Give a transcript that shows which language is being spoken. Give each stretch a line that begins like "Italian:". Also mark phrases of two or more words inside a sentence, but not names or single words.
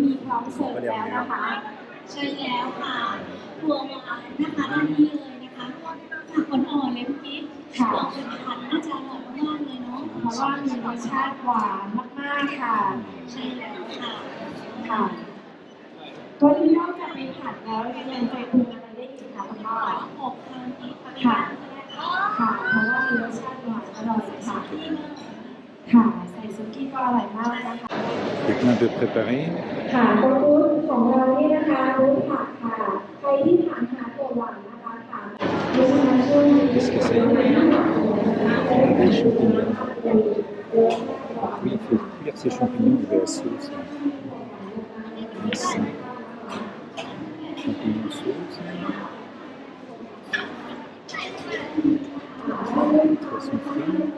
Thai: มีพร้อมเสิร์ฟแล้วนะคะใช่แล้วค่ะถั่วหวานนะคะด้านนี้เลยนะคะผักอ่อนๆเลยพี่กิ๊ฟค่ะเป็นผัดน่าจะอร่อยมากๆเลยเนาะเพราะว่ามีรสชาติหวานมากๆค่ะใช่แล้วค่ะค่ะตัวนี้นอกจากไปผัดแล้วยังใส่ปรุงอะไรได้อีกคะคุณพ่ออบทานอีกค่ะค่ะเพราะว่ามีรสชาติหวานอร่อยค่ะค่ะใส่ ซุกี้ก็อร่อยมากนะคะ
French: Les plats un peu préparés.
Thai: ค่ะตรงบูธของเรานี่นะคะบูธผักค่ะใครที่ถามหาตัวหวานนะคะถามบูธมาช่วย
French: Qu'est-ce que c'est? Des champignons. Oui, il faut cuire ces champignons de la sauce. Ici. Champignons sauce. Poisson frit.